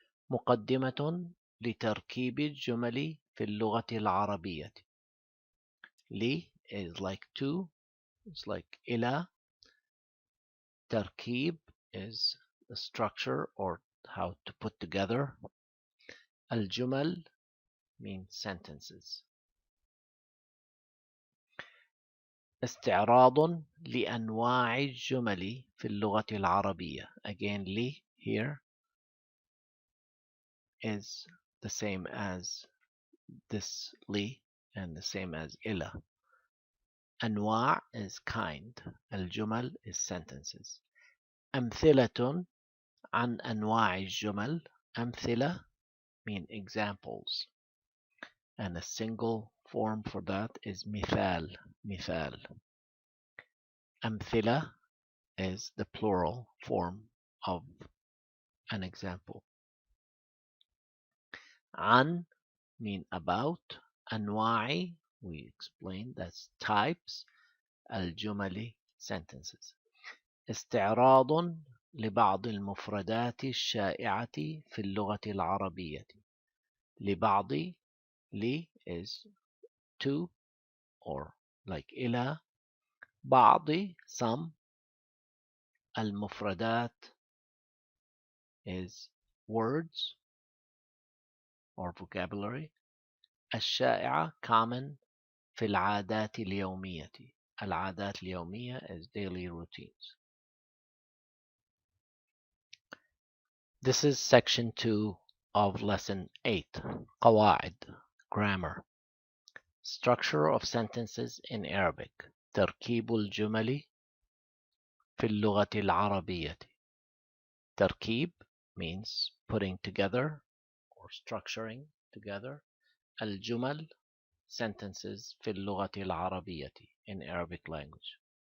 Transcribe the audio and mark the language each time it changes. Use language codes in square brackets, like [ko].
[ar] مقدمة لتركيب الجمل في اللغة العربية. [en] لي is like to, it's like إلى. تركيب is the structure or how to put together. الجمل means sentences. [ar] استعراض لأنواع الجمل في اللغة العربية. [en] Again, لي here is the same as this لي and the same as إلى. أنواع is kind. الجمل is sentences. [ar] أمثلة عن أنواع الجمل. [en] أمثلة mean examples. And a single form for that is مثال. [ar] مثال. [en] أمثلة is the plural form of an example. عن mean about. أنواع we explained that's types. الجمل sentences. [ar] استعراض لبعض المفردات الشائعة في اللغة العربية. [en] لبعض لي is to or like إلى. بعض some. المفردات is words or vocabulary. الشائعة common. [ar] في العادات اليومية. [en] العادات اليومية is daily routines. This is section 2 of lesson 8. قواعد grammar. Structure of sentences in Arabic. [ar] تركيب الجمل في اللغة العربية. [en] تركيب means putting together or structuring together. الجمل sentences [ar] في اللغة العربية [en] in Arabic language.